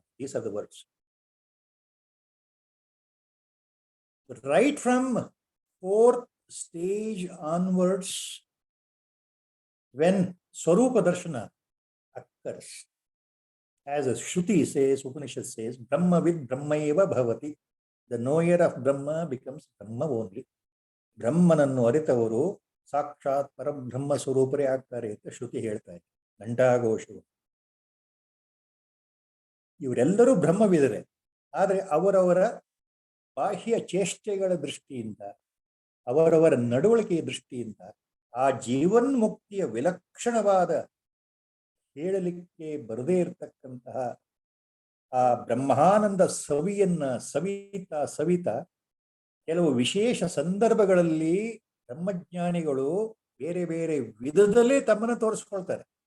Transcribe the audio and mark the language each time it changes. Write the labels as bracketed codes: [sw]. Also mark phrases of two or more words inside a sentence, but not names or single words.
[en] These are the words. Right from fourth stage onwards, when [sa] स्वरूप दर्शन [en] occurs, as a Shruti says, Upanishad says, [sa] ब्रह्मविद् ब्रह्मैव भवति. [en] The knower of Brahma becomes Brahma only. [kn] ಬ್ರಹ್ಮನನ್ನು ಅರಿತವರು ಸಾಕ್ಷಾತ್ ಪರಬ್ರಹ್ಮ ಸ್ವರೂಪರೇ ಆಗ್ತಾರೆ ಅಂತ ಶ್ರುತಿ ಹೇಳ್ತಾ ಇದೆ, ಘಂಟಾಘೋಷವು. ಇವರೆಲ್ಲರೂ ಬ್ರಹ್ಮವಿದರೆ, ಆದರೆ ಅವರವರ ಬಾಹ್ಯ ಚೇಷ್ಟೆಗಳ ದೃಷ್ಟಿಯಿಂದ, ಅವರವರ ನಡವಳಿಕೆಯ ದೃಷ್ಟಿಯಿಂದ ಆ ಜೀವನ್ಮುಕ್ತಿಯ ವಿಲಕ್ಷಣವಾದ ಹೇಳಲಿಕ್ಕೆ ಬರದೇ ಇರತಕ್ಕಂತಹ ಆ ಬ್ರಹ್ಮಾನಂದ ಸವಿಯನ್ನ ಸವಿತಾ ಕೆಲವು ವಿಶೇಷ ಸಂದರ್ಭಗಳಲ್ಲಿ ಬ್ರಹ್ಮಜ್ಞಾನಿಗಳು ಬೇರೆ ಬೇರೆ ವಿಧದಲ್ಲೇ ತಮ್ಮನ್ನು ತೋರಿಸ್ಕೊಳ್ತಾರೆ.